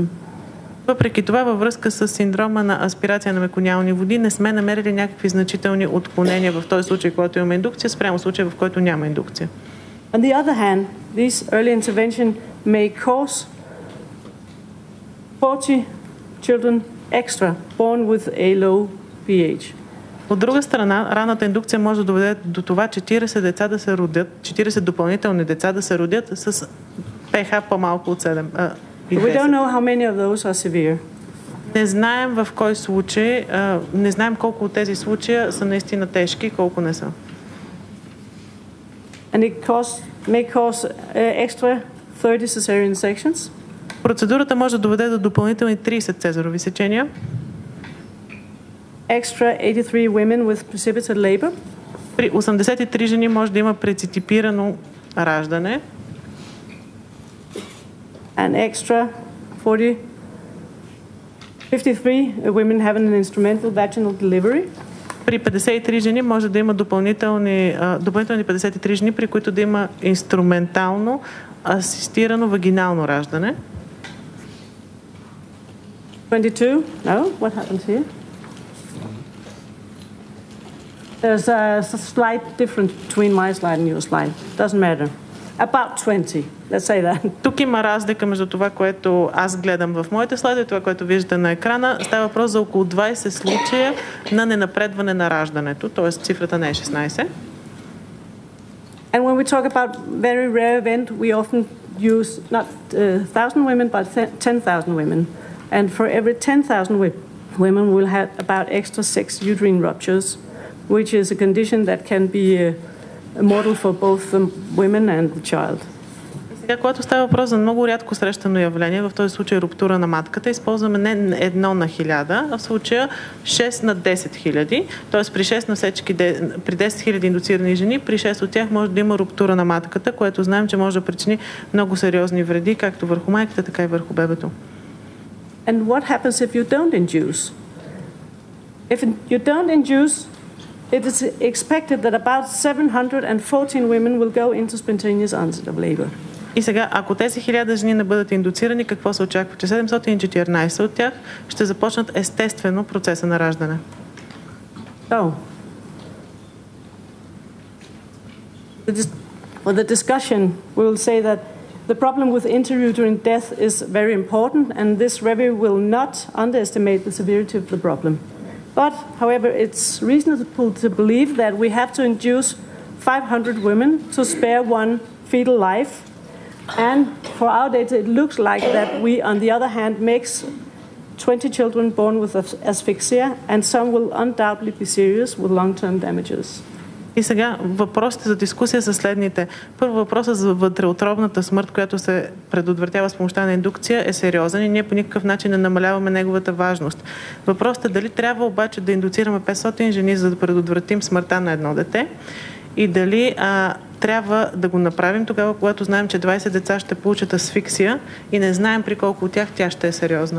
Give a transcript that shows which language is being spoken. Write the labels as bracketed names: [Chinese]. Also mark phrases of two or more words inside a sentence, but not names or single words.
[Bulgarian] Въпреки това, във връзка с синдрома на аспирация на мекониални води, не сме намерили някакви значителни отклонения в този случай, когато имаме индукция, спрямо случая, в който няма индукция. [English] On the other hand, this early intervention may cause 40 children extra born with a low pH. [Bulgarian] От друга страна, ранната индукция може да доведе до това 40 деца да се родят, 40 допълнителни деца да се родят с pH по-малко от 7. [English] We don't know how many of those are severe. [Bulgarian] Не знаем в кой случай, не знаем колко от тези случая са наистина тежки и колко не са. [English] And it may cause extra 30 cesarean sections. [Bulgarian] Процедурата може да доведе до допълнителни 30 цезарови сечения. [English] Extra 83 women with precipitate labor. [Bulgarian] При 83 жени може да има преципитирано раждане. [English] And extra 53 women having an instrumental vaginal delivery. [Bulgarian] При 53 жени може да има допълнителни 53 жени, при които да има инструментално асистирано вагинално раждане. [English] 22. No, what happens here? There's a slight difference between my slide and your slide. Doesn't matter. About 20. Let's say that. [Bulgarian] Тук има разлика между това, което аз гледам в моите слайди и това, което виждате на екрана. Става въпрос за около 20 случая на ненапредване на раждането, т.е. цифрата не е 16. [English] And when we talk about very rare event, we often use not 1,000 women, but 10,000 women. And for every 10,000 women, we'll have about extra 6 uterine ruptures, which is a condition that can be mortal for both the women and the child. [Bulgarian] Сега, когато става въпрос за много рядко срещано явление, в този случай руптура на матката, използваме не 1 на 1000, а в случая 6 на 10 000. Т.е. при 6 насечки, при 10 000 индуцирани жени, при 6 от тях може да има руптура на матката, което знаем, че може да причини много сериозни вреди, както върху майката, така и върху бебето. [English] And what happens if you don't induce? If you don't induce it is expected that about 714 women will go into spontaneous onset of labor. [Bulgarian] И сега, ако тези 1000 жени не бъдат индуцирани, какво се очаква? Че 714 от тях ще започнат естествено процеса на раждане. [English] So, for the discussion, we will say that the problem with intrauterine death is very important, and this review will not underestimate the severity of the problem. But, however, it's reasonable to believe that we have to induce 500 women to spare one fetal life. And for our data, it looks like that we, on the other hand, makes 20 children born with asphyxia, and some will undoubtedly be serious with long-term damages. [Bulgarian] И сега въпросите за дискусия са следните. Първо, въпросът за вътреутробната смърт, която се предотвратява с помощта на индукция, е сериозен и ние по никакъв начин не намаляваме неговата важност. Въпросът е дали трябва обаче да индуцираме 500 жени, за да предотвратим смъртта на едно дете, и дали трябва да го направим тогава, когато знаем, че 20 деца ще получат асфиксия и не знаем при колко от тях тя ще е сериозна.